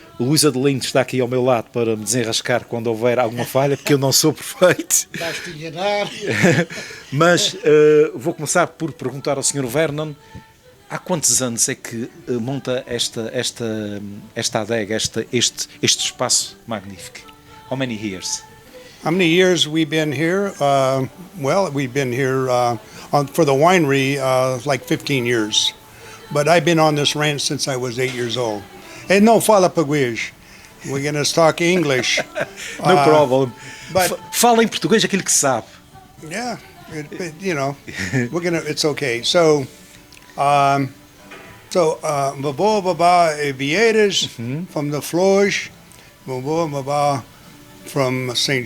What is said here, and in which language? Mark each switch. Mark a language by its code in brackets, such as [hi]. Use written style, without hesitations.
[pt] O Luís Adelino está aqui ao meu lado para me desenrascar quando houver alguma falha, porque eu não sou perfeito. Estás-te a enganar. Mas vou começar por perguntar ao Sr. Vernon, há quantos anos é que monta esta adega, este espaço magnífico? [en] How many years? How many years we've been here? We've been here for the winery like 15 years. But I've been on this ranch since I was 8 years old. And [pt] no fala português. [en] We're going to talk English. No problem. But [pt] fala em português aquilo que sabe. [en] Yeah, it's okay. So, Babo Baba Vieiras from the Flores, Babo Baba from St.